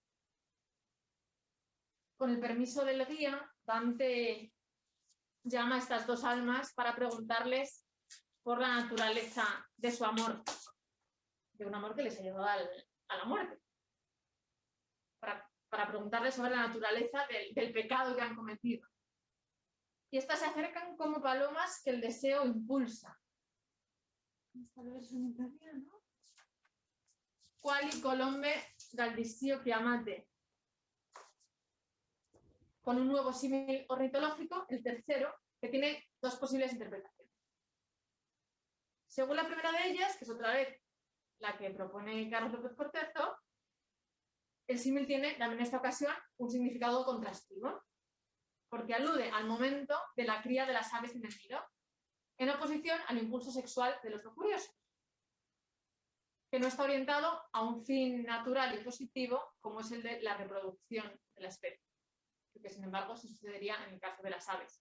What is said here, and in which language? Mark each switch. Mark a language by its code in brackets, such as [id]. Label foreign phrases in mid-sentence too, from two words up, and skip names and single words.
[es] Con el permiso del guía, Dante llama a estas dos almas para preguntarles por la naturaleza de su amor, de un amor que les ha llevado a la muerte. Para preguntarles sobre la naturaleza del pecado que han cometido. Y estas se acercan como palomas que el deseo impulsa. Esta versión italiana, ¿no? [it] Quali colombe dal desio chiamate. [es] Con un nuevo símil ornitológico, el tercero, que tiene dos posibles interpretaciones. Según la primera de ellas, que es otra vez la que propone Carlos López Cortezo, el símil tiene, también en esta ocasión, un significado contrastivo, porque alude al momento de la cría de las aves en el nido, en oposición al impulso sexual de los lujuriosos, que no está orientado a un fin natural y positivo, como es el de la reproducción de la especie, que sin embargo se sucedería en el caso de las aves.